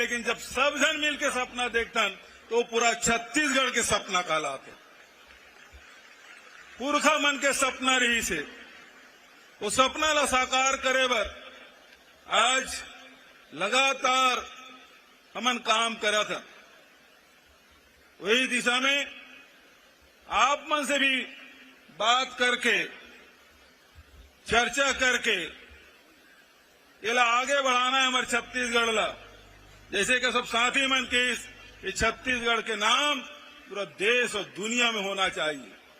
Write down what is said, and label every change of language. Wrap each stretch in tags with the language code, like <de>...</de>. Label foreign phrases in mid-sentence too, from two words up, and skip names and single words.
<hne>लेकिन जब सब जन मिल के सपना देखतन तो पूरा छत्तीसगढ़ के सपना कहलाते। पुरखा मन के सपना रही से वो सपना ला साकार करे बर आज लगातार हमन काम करा था। वही दिशा में आप मन से भी बात करके चर्चा करके ये ला आगे बढ़ाना है हमारे छत्तीसगढ़ ला। जैसे कि सब साथी मन के इस छत्तीसगढ़ के नाम पूरा देश और दुनिया में होना चाहिए।</hne>